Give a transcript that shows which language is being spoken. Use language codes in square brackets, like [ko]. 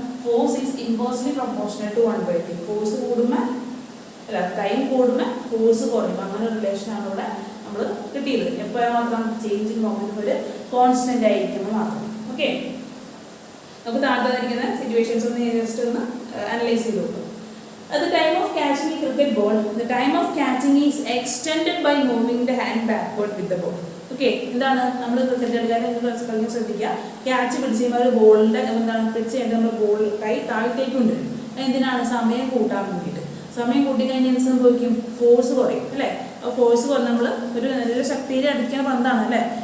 [en] Force is inversely proportional to 1/t. [ml] Force കൂടുമ്പോൾ അല്ല, time കൂടുമ്പോൾ ഫോഴ്സ് കുറയും. അങ്ങനെ റിലേഷനാണ് ഇവിടെ നമ്മൾ കിട്ടിയത്. എപ്പോഴാണ് മാത്രം? ചേഞ്ച് ഇൻ മൊമെന്റ് ഒരു കോൺസ്റ്റന്റ് ആയിരിക്കുമ്പോൾ മാത്രം. ഓക്കെ, നമുക്ക് താഴ്ത്താതിരിക്കുന്ന സിറ്റുവേഷൻസ് ഒന്ന് ജസ്റ്റ് ഒന്ന് അനലൈസ് ചെയ്ത് നോക്കും. [en] At the time of catching a cricket ball, the time of catching is extended by moving the hand backward with the ball. [ml] Okay, എന്താണ്? നമ്മൾ ക്രിക്കറ്റ് കളിക്കാൻ ശ്രദ്ധിക്കുക. ക്യാച്ച് പിടിച്ച് കഴിയുമ്പോൾ ഒരു ബോളിൻ്റെ എന്താണ് പിടിച്ച് കഴിഞ്ഞാൽ നമ്മൾ ബോൾ കൈ താഴത്തേക്ക് കൊണ്ടുവരും. എന്തിനാണ്? സമയം കൂട്ടാൻ വേണ്ടിയിട്ട്. സമയം കൂട്ടിക്കഴിഞ്ഞാൽ എന്ത് സംഭവിക്കും? ഫോഴ്സ് കുറയും അല്ലേ? അപ്പോൾ ഫോഴ്സ് കുറഞ്ഞ് നമ്മൾ ഒരു നല്ല ശക്തിയിൽ അടിക്കുന്ന പന്താണ് അല്ലേ?